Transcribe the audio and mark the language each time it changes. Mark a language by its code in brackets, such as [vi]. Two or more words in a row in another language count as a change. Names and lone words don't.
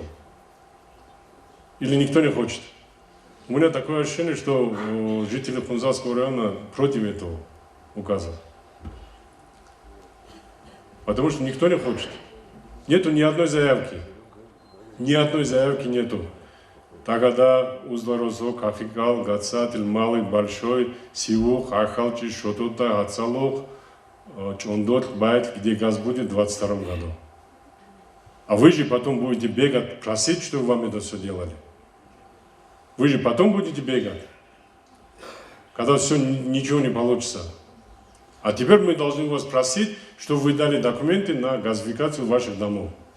[ru] Или никто не хочет. У меня такое ощущение, что жители Хунзарского района против этого указа. Потому что никто не хочет. Нету ни одной заявки. Ни одной заявки нету. Тагада, Узларозок, Афикал, Гацатель, Малый, Большой, Сивух, Ахалчи, Шотута, Ацалух, Чондот, Байт, где газ будет в 2022 году. А вы же потом будете бегать, просить, чтобы вам это все делали. Вы же потом будете бегать, когда все ничего не получится. А теперь мы должны вас просить, чтобы вы дали документы на газификацию ваших домов.